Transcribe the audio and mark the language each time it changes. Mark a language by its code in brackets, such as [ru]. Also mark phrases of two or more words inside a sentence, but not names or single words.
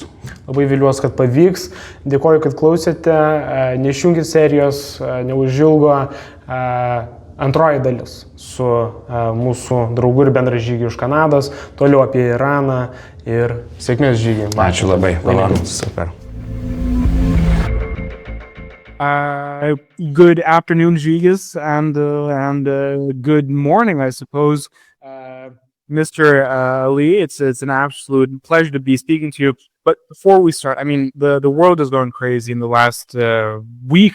[lt] Labai viliuosi, kad pavyks. Dėkoju, kad klausėte. Neišjunkit serijos, neužilgo antroji dalis su mūsų draugu ir bendražygiu iš Kanados. Toliau apie Iraną ir sėkmės žygį. Ačiū labai. Super. [en] Good afternoon, Žygis, and good morning, I suppose. Mr. Ali, it's an absolute pleasure to be speaking to you. But before we start, the world is going crazy in the last week.